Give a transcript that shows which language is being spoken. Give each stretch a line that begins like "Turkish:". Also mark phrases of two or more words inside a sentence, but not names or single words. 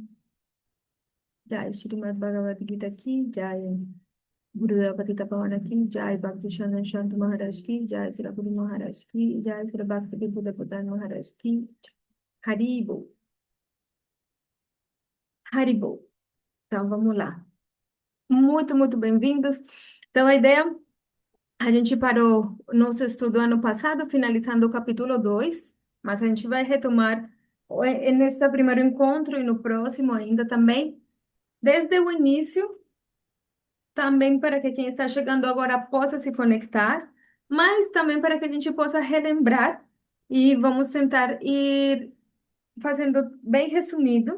Hindi: जय श्रीमद् भगवद् गीता की जय. गुरुदेव पतित पावन की जय। भक्ति शान्तन शान्तु महाराज की जय. श्री गुरु महाराज की जय. श्री भक्ति विभुद प्रधान महाराज की जय. हरिबो। हरिबो.
Portuguese: Então, vamos lá. Muito bem-vindos. Então, a ideia, a gente parou nosso estudo ano passado, finalizando o capítulo 2, mas a gente vai retomar nesse primeiro encontro e no próximo ainda também, desde o início, também para que quem está chegando agora possa se conectar, mas também para que a gente possa relembrar e vamos tentar ir fazendo bem resumido.